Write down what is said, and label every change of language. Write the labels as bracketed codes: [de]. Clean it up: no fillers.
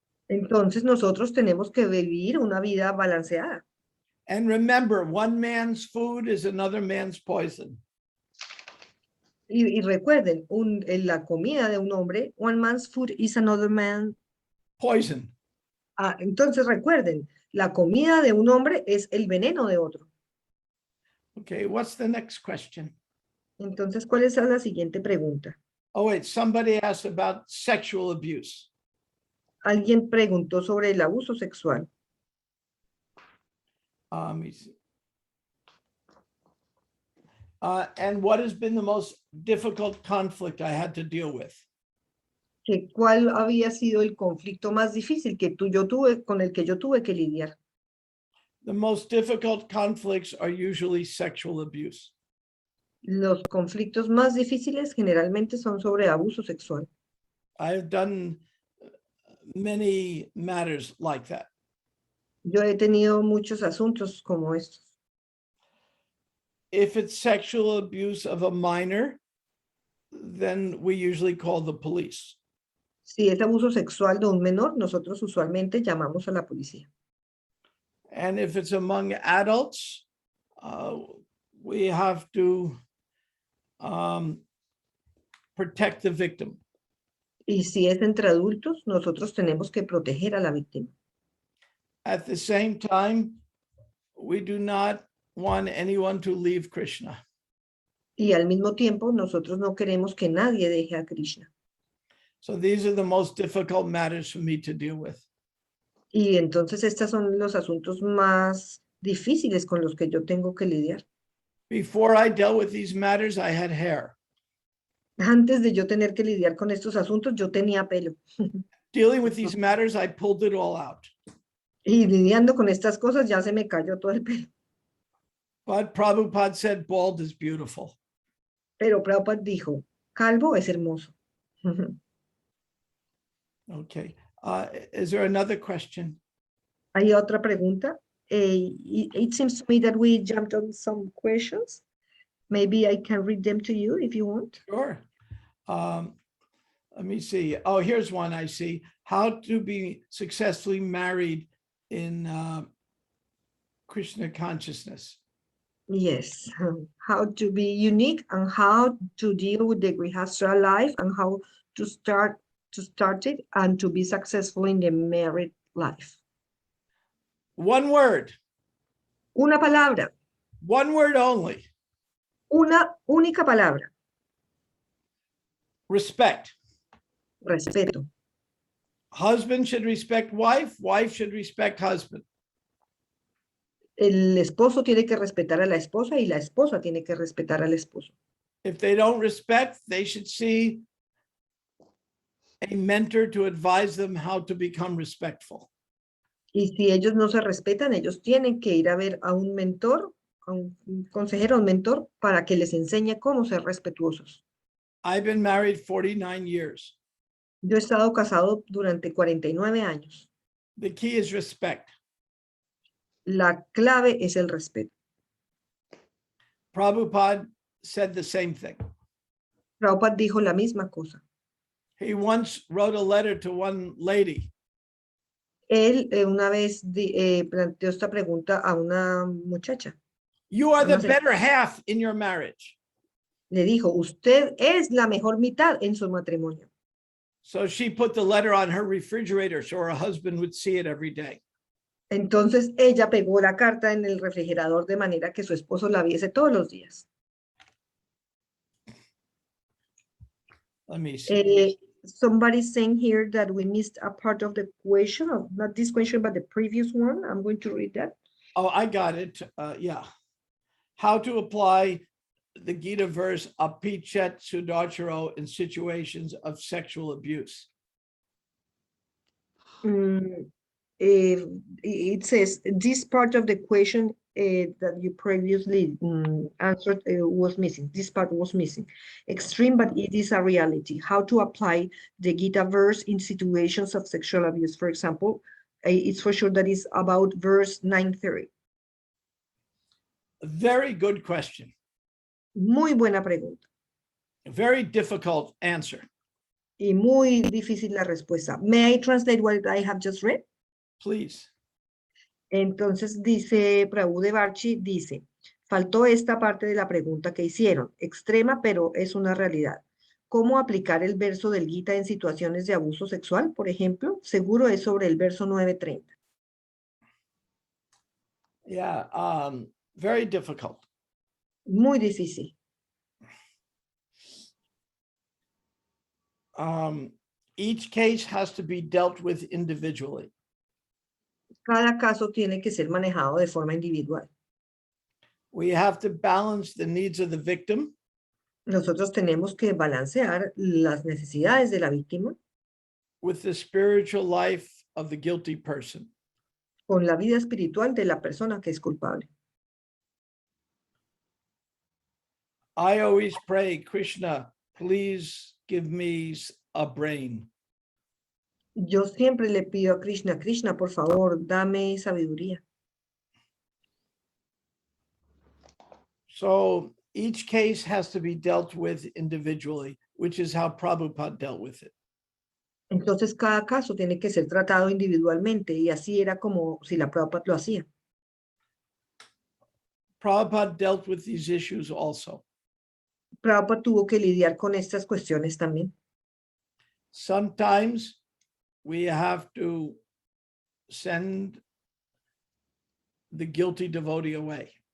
[es] Entonces nosotros tenemos que vivir una vida balanceada. [en] And remember, one man's food is another man's poison. [es] Y recuerden, la comida de un hombre, [en] one man's food is another man's Poison. [es] Entonces recuerden, la comida de un hombre es el veneno de otro. [en] Okay, what's the next question? [es] Entonces, ¿cuál es la siguiente pregunta? [en] Oh, wait, somebody asked about sexual abuse. [es] Alguien preguntó sobre el abuso sexual. [en] Let me see. And what has been the most difficult conflict I had to deal with? [es] ¿Cuál había sido el conflicto más difícil con el que yo tuve que lidiar? [en] The most difficult conflicts are usually sexual abuse. [es] Los conflictos más difíciles generalmente son sobre abuso sexual. [en] I've done many matters like that. [es] Yo he tenido muchos asuntos como estos. [en] If it's sexual abuse of a minor, then we usually call the police. [es] Si es abuso sexual de un menor, nosotros usualmente llamamos a la policía. [en] And if it's among adults, we have to protect the victim. [es] Y si es entre adultos, nosotros tenemos que proteger a la víctima. [en] At the same time, we do not want anyone to leave Krishna. [es] Y al mismo tiempo, nosotros no queremos que nadie deje a Krishna. [en] So these are the most difficult matters for me to deal with. [es] Y entonces estos son los asuntos más difíciles con los que yo tengo que lidiar. [en] Before I dealt with these matters, I had hair. [es] Antes de yo tener que lidiar con estos asuntos, yo tenía pelo. [en] Dealing with these matters, I pulled it all out. [es] Y lidiando con estas cosas, ya se me cayó todo el pelo. [en] But Prabhupada said, bald is beautiful. [es] Pero Prabhupada dijo, calvo es hermoso. [en] Okay. Is there another question? [es] ¿Hay otra pregunta? [en] It seems to me that we jumped on some questions. Maybe I can read them to you if you want. Sure. Let me see. Oh, here's one I see. How to be successfully married in Krishna consciousness. Yes, how to be unique and how to deal with the Grihastha life and how to start it and to be successful in the married life. One word. [es] Una palabra. [en] One word only. [es] Una única palabra. [en] Respect. [es] Respeto. [en] Husband should respect wife. Wife should respect husband. [es] El esposo tiene que respetar a la esposa y la esposa tiene que respetar al esposo. [en] If they don't respect, they should see a mentor to advise them how to become respectful. [es] Y si ellos no se respetan, ellos tienen que ir a ver a un mentor, a un consejero, a un mentor, para que les enseñe cómo ser respetuosos. [en] I've been married 49 years. [es] Yo he estado casado durante 49 años. [en] The key is respect. [es] La clave es el respeto. [en] Prabhupada said the same thing. [es] Prabhupada dijo la misma cosa. [en] He once wrote a letter to one lady. [es] Él una vez planteó esta pregunta a una muchacha. [en] You are the [es] Una [en] better half in your marriage. [es] Le dijo, usted es la mejor mitad en su matrimonio. [en] So she put the letter on her refrigerator so her husband would see it every day. [es] Entonces ella pegó la carta en el refrigerador de manera que su esposo la viese todos los días. [en] Let me see. Somebody's saying here that we missed a part of the question, of not this question, but the previous one. I'm going to read that. Oh, I got it. Yeah. How to apply the Gita verse apichet sudacharo in situations of sexual abuse. It says this part of the question that you previously answered was missing. This part was missing. Extreme, but it is a reality. How to apply the Gita verse in situations of sexual abuse. For example, it's for sure that is about verse 930. A very good question. [es] Muy buena pregunta. [en] A very difficult answer. [es] Y muy difícil la respuesta. [en] May I translate what I have just read? Please. [es] Entonces dice Prabhu de Barchi, dice, faltó esta parte de la pregunta que hicieron, extrema, pero es una realidad. ¿Cómo aplicar el verso del Gita en situaciones de abuso sexual, por ejemplo? Seguro es sobre el verso 930. [en] Yeah, very difficult. [es] Muy difícil. [en] Each case has to be dealt with individually. [es] Cada caso tiene que ser manejado de forma individual. [en] We have to balance the needs of the victim. [es] Nosotros tenemos que balancear las necesidades de la víctima [en] With the spiritual life of the guilty person. [es] con la vida espiritual de la persona que es culpable. [en] I always pray, Krishna, please give me a brain. [es] Yo siempre le pido a Krishna, Krishna, por favor, dame sabiduría. [en] So each case has to be dealt with individually, which is how Prabhupada dealt with it. [es] Entonces cada caso tiene que ser tratado individualmente y así era como si la Prabhupada lo hacía. [en] Prabhupada dealt with these issues also. [es] Prabhupada tuvo que lidiar con estas cuestiones también. [en] Sometimes we have to send the guilty devotee away.